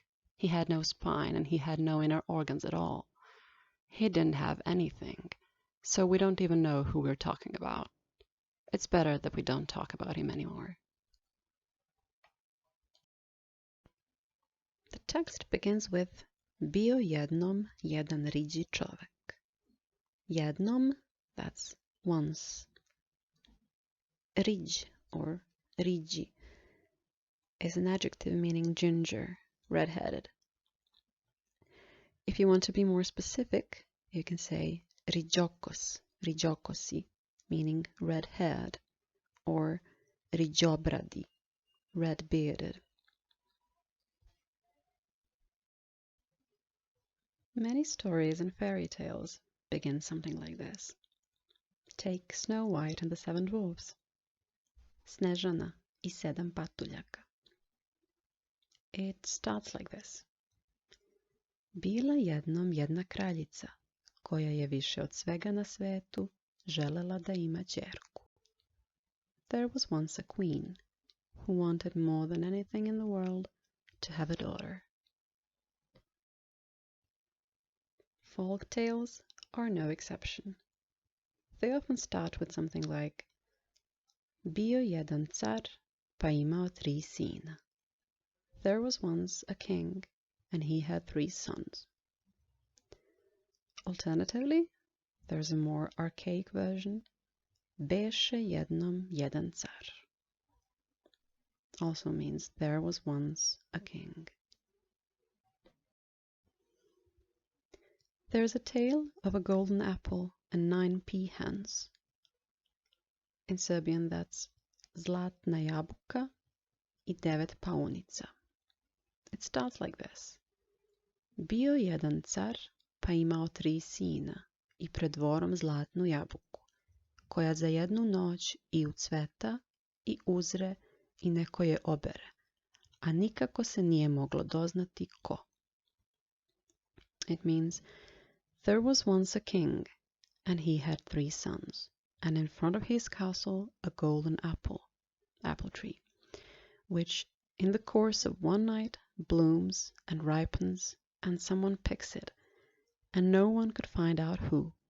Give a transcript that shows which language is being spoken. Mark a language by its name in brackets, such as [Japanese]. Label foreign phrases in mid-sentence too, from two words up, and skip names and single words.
[English] He had no spine, and he had no inner organs at all. He didn't have anything, so we don't even know who we're talking about. It's better that we don't talk about him anymore. The text begins with [Serbian] Bio jednom jedan riđi čovek. [English] Jednom, that's once. Riđ or riđi is an adjective meaning ginger, red-headed. If you want to be more specific, you can say [Serbian] riđokos, riđokosi, [English] meaning red-haired, or riđobradi, red-bearded. Many stories and fairy tales begin something like this. Take Snow White and the Seven Dwarfs. Snežana I sedam patuljaka. It starts like this. [Serbian] Bila jednom jedna kraljica, koja je više od svega na svetu želela da ima ćerku. [English] There was once a queen who wanted more than anything in the world to have a daughter. Folk tales are no exception. They often start with something like [Serbian] Bio jedan car, pa imao 3 sina. [English] There was once a king, and he had 3 sons. Alternatively, there's a more archaic version, [Serbian] Beše jednom jedan car. [English] Also means there was once a king. There's a tale of a golden apple and 9 peahens. In Serbian, that's Zlatna jabuka I 9 paunica. It starts like this. [Serbian] Bio jedan car, pa imao 3 sina I pred dvorom zlatnu jabuku, koja za jednu noć I ucveta I uzre I neko je obere, a nikako se nije moglo doznati ko. [English] It means, there was once a king, and he had 3 sons, and in front of his castle a golden apple tree, which in the course of one night blooms and ripens, and someone picks it, and no one could find out who.